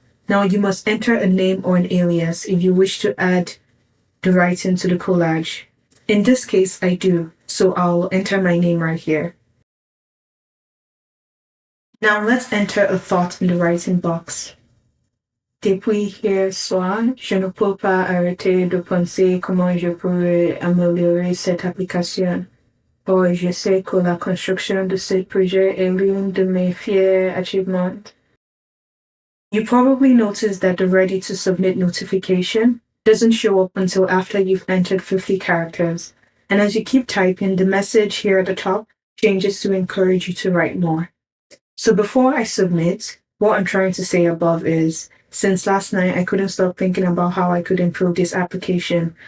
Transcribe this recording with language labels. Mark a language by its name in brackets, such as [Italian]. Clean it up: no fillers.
[English] Now you must enter a name or an alias if you wish to add the writing to the collage. In this case, I do, so I'll enter my name right here. Now let's enter a thought in the writing box. [French] Depuis hier soir, je ne peux pas arrêter de penser comment je pourrais améliorer cette application. Or, je sais que la construction de ce projet est l'une de mes fiers achievements. [English] You probably noticed that the ready to submit notification doesn't show up until after you've entered 50 characters. And as you keep typing, the message here at the top changes to encourage you to write more. So before I submit, what I'm trying to say above is, since last night I couldn't stop thinking about how I could improve this application.